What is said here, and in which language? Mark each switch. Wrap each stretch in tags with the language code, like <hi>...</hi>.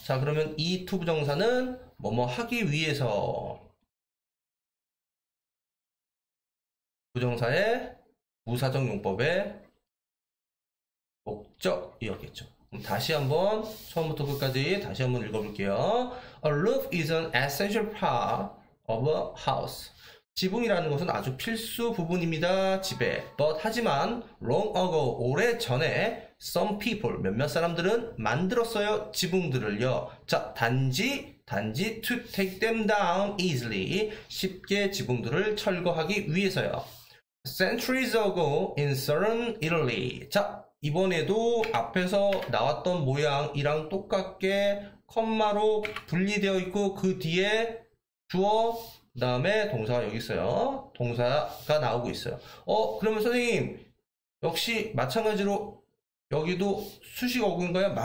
<ko>자, 그러면 이 to 부정사는 뭐뭐 하기 위해서, 부정사의 부사적 용법의 목적이었겠죠. 그럼 다시 한번 처음부터 끝까지 다시 한번 읽어볼게요.</ko> <en>A roof is an essential part of a house.</en> <ko>지붕이라는 것은 아주 필수 부분입니다. 집에.</ko> <en>But</en> <ko>하지만</ko> <en>long ago,</en> <ko>오래 전에</ko> <en>some people,</en> <ko>몇몇 사람들은 만들었어요. 지붕들을요. 자, 단지</ko> <en>to take them down easily,</en> <ko>쉽게 지붕들을 철거하기 위해서요.</ko> <en>Centuries ago in southern Italy.</en> <ko>자, 이번에도 앞에서 나왔던 모양이랑 똑같게 컴마로 분리되어 있고, 그 뒤에 주어, 그 다음에 동사가 여기 있어요. 동사가 나오고 있어요. 그러면 선생님, 역시 마찬가지로 여기도 수식 어구인가요?</ko>